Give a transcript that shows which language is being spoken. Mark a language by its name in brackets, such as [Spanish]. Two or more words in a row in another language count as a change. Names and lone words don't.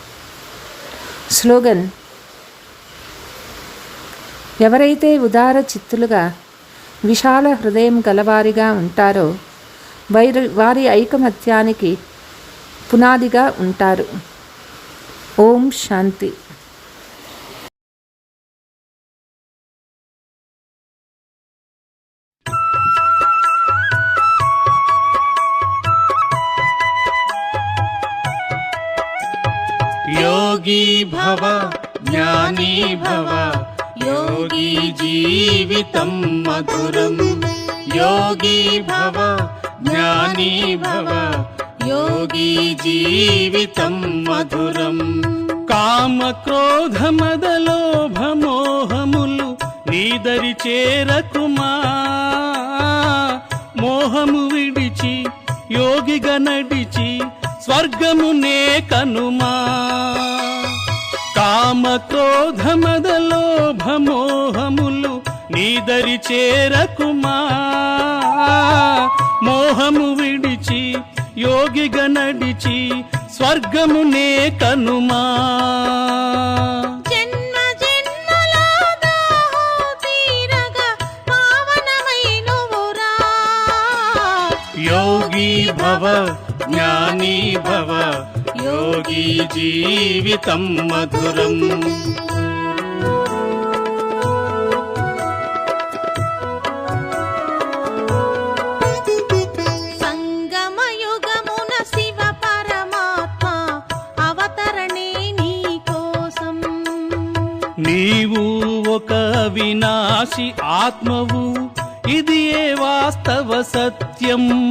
[Telugu] స్లోగన్: ఎవరైతే ఉదార చిత్తులుగా విశాల హృదయం గలవారిగా ఉంటారో వారి ఐకమత్యానికి పునాదిగా ఉంటారు. ఓం శాంతి. [Sanskrit] योगी भव ज्ञानी भव योगी जीवितं मधुरम्. योगी भव ज्ञानी भव योगी जीवितं मधुरम्. [Telugu] కామ క్రోధ మద లోభ మోహములు నీదరి చేరకుమా. మోహము విడిచి యోగిగా నడిచి స్వర్గమునే కనుమా. కామ క్రోధ మద లోభ మోహములు నీదరి చేరకుమా. మోహము విడిచి యోగిగా నడిచి స్వర్గమునే కనుమా. [Sanskrit] योगी भव ज्ञानी भव योगी जीवितं मधुरम्. [Telugu] సంగమయుగమున శివ పరమాత్మ అవతరణే నీ కోసం. నీవు ఒక వినాశి ఆత్మవు, ఇది ఏ వాస్తవ సత్యం.